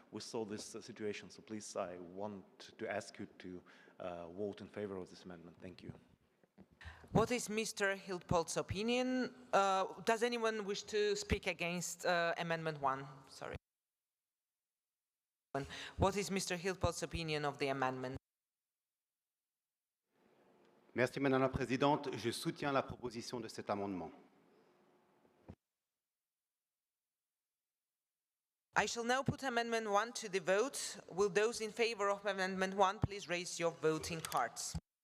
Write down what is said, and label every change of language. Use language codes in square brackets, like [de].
[en] We saw this situation. So please, I want to ask you to vote in favor of this amendment. Thank you. What is Mr. Hildpolt's opinion? Does anyone wish to speak against Amendment 1? Sorry. What is Mr. Hildpolt's opinion of the amendment? [fr] Merci, Madame la Présidente. Je soutiens la proposition de cet amendement. [en] I shall now put Amendment 1 to the vote. Will those in favor of Amendment 1 please raise your voting cards?